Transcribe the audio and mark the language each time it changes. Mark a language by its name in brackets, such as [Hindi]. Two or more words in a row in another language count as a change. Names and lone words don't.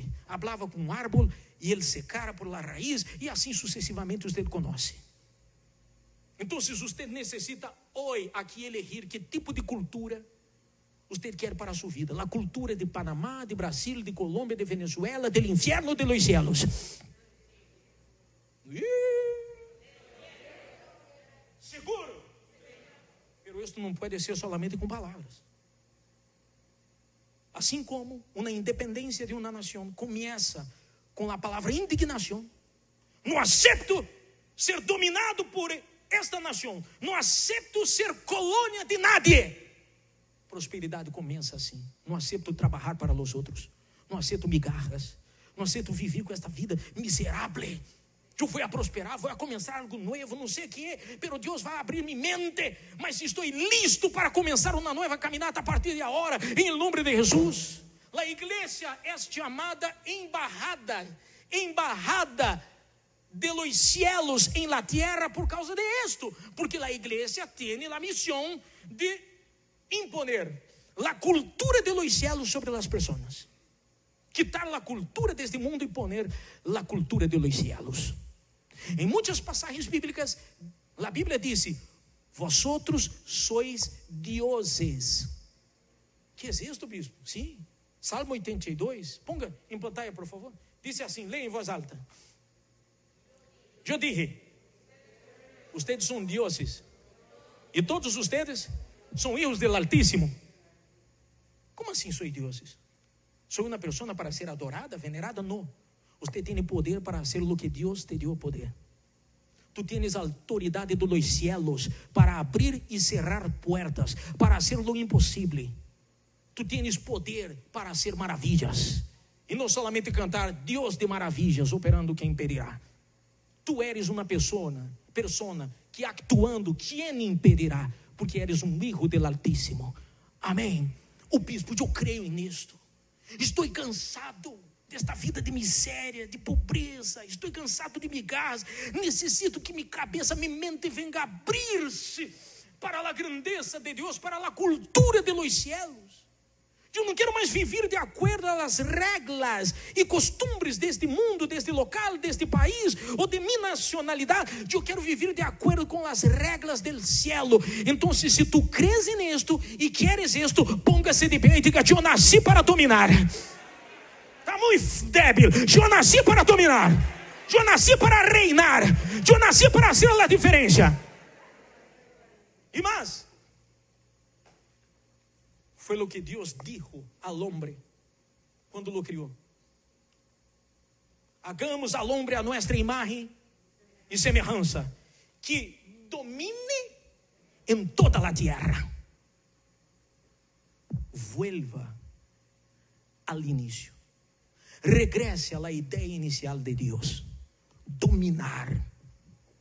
[Portuguese] Falava com um árvore e ele secara [Spanish] por la [Portuguese] raiz, e assim sucessivamente você conhece. Então, você necessita hoje aqui elegir que tipo de cultura você quer para a sua vida. A cultura de Panamá, de Brasil, de Colômbia, de Venezuela, do inferno, [Spanish] de los cielos. Seguro. [Portuguese] Pero isto não pode ser solamente com palavras. Assim como uma independência de uma nação começa com a palavra indignação. Não aceito ser dominado por esta nação, não aceito ser colônia de nadie. Prosperidade começa assim. Não aceito trabalhar para os outros, não aceito migalhas, não aceito viver com esta vida miserável. Eu vou a prosperar, vou a começar algo novo, não sei o que, pero Deus vai abrir minha mente, mas estou listo para começar uma nova caminhada a partir de agora, em nome de Jesus. A igreja é chamada [Spanish] embajada de los cielos en la tierra por causa de esto, porque la iglesia tiene la misión de imponer la cultura de los cielos sobre las personas, quitar la cultura de este mundo y poner la cultura de los cielos. En muchas pasajes bíblicas, la Biblia dice: vosotros sois dioses. ¿Qué es esto, bispo? Sí, Salmo 82, ponga en pantalla por favor. [Portuguese] Dice assim, leia em voz alta. [Spanish] Eu dije, ustedes são dioses, e todos ustedes são hijos del Altíssimo. [Portuguese] Como assim sou dioses? Sou uma pessoa para ser adorada, venerada? Não. Você tem poder para hacer o que Deus te deu poder. [Spanish] Tu tienes [Portuguese] a autoridade [Spanish] de los cielos para abrir e cerrar puertas, para hacer lo impossível. Tu tienes poder para hacer maravilhas, [Portuguese] e não [Spanish] solamente cantar Deus de maravilhas, operando quem impedirá. Tu eres uma persona que actuando, [Portuguese] quem impedirá? [Spanish] Porque eres um hijo del Altíssimo. [Portuguese] Amém. O bispo, eu creio nisto. Estou cansado desta vida de miséria, de pobreza. Estou cansado de migalhas. Necessito que minha cabeça, minha mente venga a abrir-se para a grandeza de Deus, para a cultura [Spanish] de los cielos. [Portuguese] Eu não quero mais viver de acordo às regras e costumes deste mundo, deste local, deste país ou de minha nacionalidade. Eu quero viver de acordo com as regras do cielo. Então, se tu crees nisto e queres isto, ponga-se de pé e diga: eu nasci para dominar. Está muito débil. Eu nasci para dominar. Eu nasci para reinar. Eu nasci para fazer a diferença. E mais, foi o que Deus [Spanish] dijo al hombre [Portuguese] quando lo criou: [Spanish] hagamos al hombre a nuestra imagen y semejanza, que domine en toda la tierra. Vuelva al inicio. Regrese a la idea inicial de Dios: dominar.